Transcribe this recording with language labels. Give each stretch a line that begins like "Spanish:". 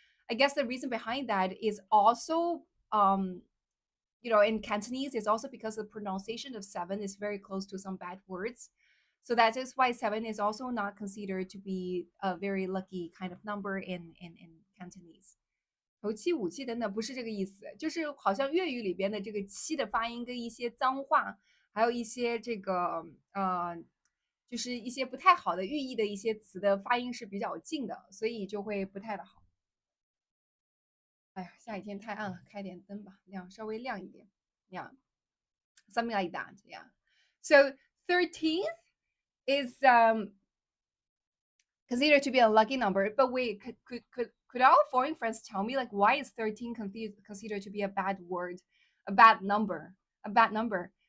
English: I guess the reason behind that is also, in Cantonese, it's also because the pronunciation of seven is very close to some bad words. So that is why seven is also not considered to be a very lucky kind of number in Cantonese.
Chinese: 头七、武器等等不是这个意思，就是好像粤语里边的这个七的发音跟一些脏话，还有一些这个就是一些不太好的寓意的一些词的发音是比较近的，所以就会不太的好。哎呀，下雨天太暗了，开点灯吧，稍微亮一点。
English: Yeah, something like that. Yeah. So 13th is considered to be a lucky number. But wait, could our foreign friends tell me, like, why is 13 considered to be a bad word, a bad number, a bad number?